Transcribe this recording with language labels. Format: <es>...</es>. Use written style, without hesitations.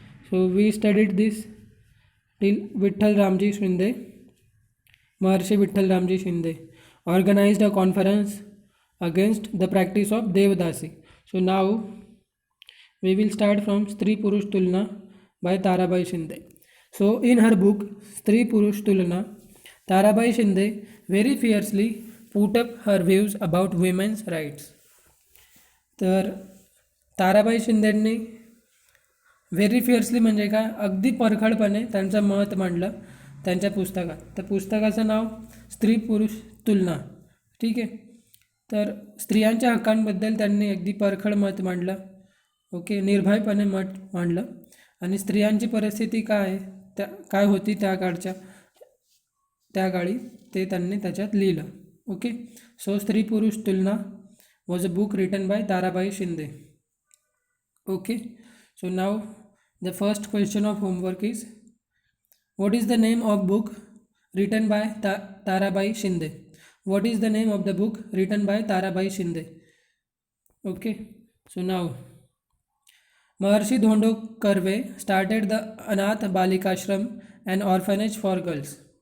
<en>So we studied this till Vitthal Ramji Shinde, Maharshi Vitthal Ramji Shinde organized a conference against the practice of Devdasi. So now we will start from Stri Purush Tulna by Tarabai Shinde. So in her book Stri Purush Tulna, Tarabai Shinde very fiercely put up her views about women's rights.</en> <mr>तर Tarabai शिंदेंनी</mr> <en>very fiercely</en> <mr>म्हणजे काय अगदी परखडपणे त्यांचं मत मांडलं त्यांच्या पुस्तकात. त्या पुस्तकाचं नाव स्त्री पुरुष तुलना. ठीक आहे, तर स्त्रियांच्या हक्कांबद्दल त्यांनी अगदी परखड मत मांडलं. ओके, निर्भयपणे मत मांडलं आणि स्त्रियांची परिस्थिती काय होती त्या काळी ते त्यांनी त्याच्यात लिहिलं.</mr> <en>Okay, so Stri Purush Tulana was a book written by Tarabai Shinde. Okay, so now the first question of homework is, what is the name of book written by Tarabai Shinde? What is the name of the book written by Tarabai Shinde? Okay, so now Maharshi Dhondo Karve started the Anath Balikashram, an orphanage for girls.</en>